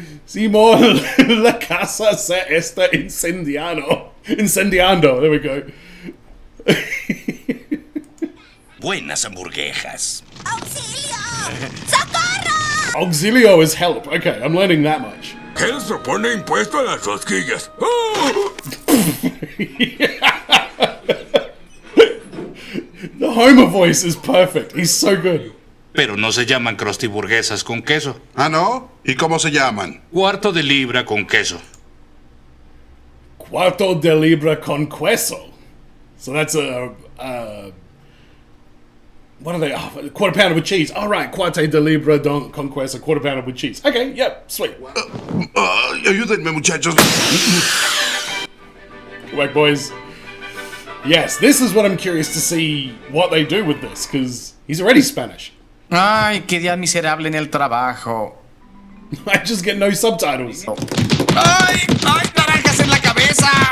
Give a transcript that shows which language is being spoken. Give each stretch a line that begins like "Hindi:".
Spanish: Seymour, la casa se está incendiando.
English: There we go.
Spanish: Buenas hamburguesas. ¡Auxilio! ¡Socorro!
English: Auxilio is help. Okay, I'm learning that much.
Spanish: ¿Qué les propone impuesto a las rosquillas?
English: The Homer voice is perfect. He's so good.
Spanish: Pero no se llaman crostiburguesas con queso. ¿Ah, no? ¿Y cómo se llaman? Cuarto de libra con queso. Cuarto de libra con queso.
English: So that's a what are they? Oh, quarter pounder with cheese. All right,
Spanish: quarto de libra con queso,
English: quarter pounder with cheese. Okay, yep, sweet.
Spanish: Ayúdenme, muchachos.
English: Whack, boys. Yes, this is what I'm curious to see what they do with this, because he's already Spanish.
Spanish: Ay, qué día miserable en el trabajo.
English: I just get no subtitles.
Spanish: ¡Ay! ¡Ay, naranjas en la cabeza!